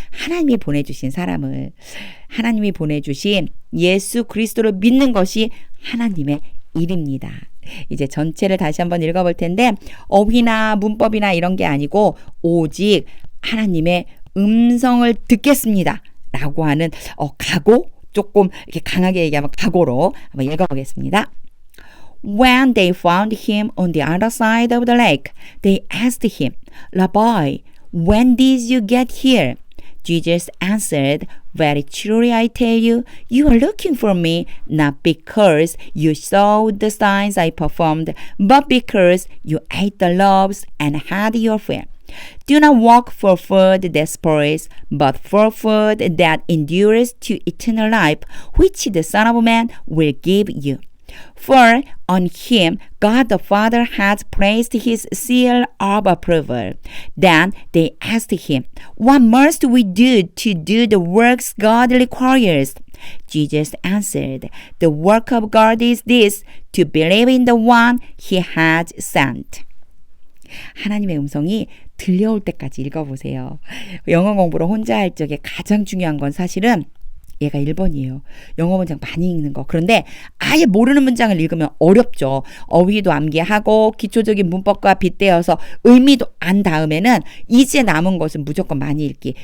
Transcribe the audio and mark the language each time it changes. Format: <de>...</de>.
<ko>하나님이 보내주신 사람을. 하나님이 보내주신 예수 그리스도를 믿는 것이 하나님의 일입니다. 이제 전체를 다시 한번 읽어볼 텐데 어휘나 문법이나 이런 게 아니고 오직 하나님의 음성을 듣겠습니다. 라고 하는 각오 조금 이렇게 강하게 얘기하면 각오로 한번 읽어보겠습니다.</ko> <en>When they found him on the other side of the lake, they asked him, Rabbi, when did you get here? Jesus answered, Very truly I tell you, you are looking for me, not because you saw the signs I performed, but because you ate the loaves and had your fill. Do not walk for food that spoils, but for food that endures to eternal life, which the Son of Man will give you. For on him God the Father has placed his seal of approval. Then they asked him, What must we do to do the works God requires? Jesus answered, The work of God is this, to believe in the one he has sent.</en> <ko>하나님의 음성이 들려올 때까지 읽어보세요. 영어 공부를 혼자 할 적에 가장 중요한 건 사실은 얘가 1번이에요. 영어 문장 많이 읽는 거. 그런데 아예 모르는 문장을 읽으면 어렵죠. 어휘도 암기하고 기초적인 문법과 빗대어서 의미도 안 다음에는 이제 남은 것은 무조건 많이 읽기.</ko>